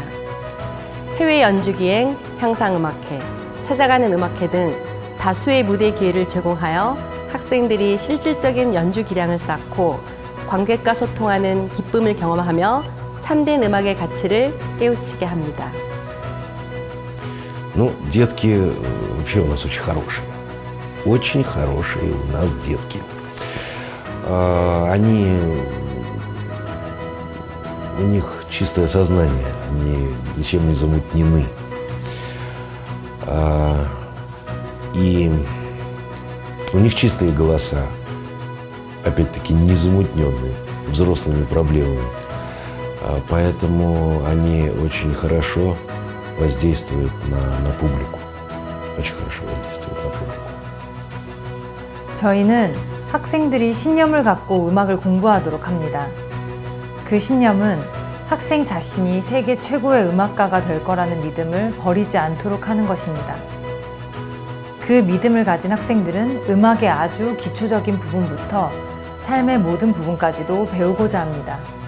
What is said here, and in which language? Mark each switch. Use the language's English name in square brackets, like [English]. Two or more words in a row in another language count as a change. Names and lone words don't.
[Korean] 해외 연주기행, 향상음악회, 찾아가는 음악회 등 다수의 무대 기회를 제공하여 학생들이 실질적인 연주 기량을 쌓고 관객과 소통하는 기쁨을 경험하며 참된 음악의 가치를 깨우치게 합니다. [Russian] Ну, детки вообще у нас очень хорошие. Очень хорошие у нас детки. У них чистое сознание, они ничем не замутнены. И у них чистые голоса, опять-таки не замутненные взрослыми проблемами. Поэтому они очень хорошо воздействуют на публику. Очень хорошо воздействуют на публику. [Korean] 저희는 학생들이 신념을 갖고 음악을 공부하도록 합니다. 그 신념은 학생 자신이 세계 최고의 음악가가 될 거라는 믿음을 버리지 않도록 하는 것입니다. 그 믿음을 가진 학생들은 음악의 아주 기초적인 부분부터 삶의 모든 부분까지도 배우고자 합니다.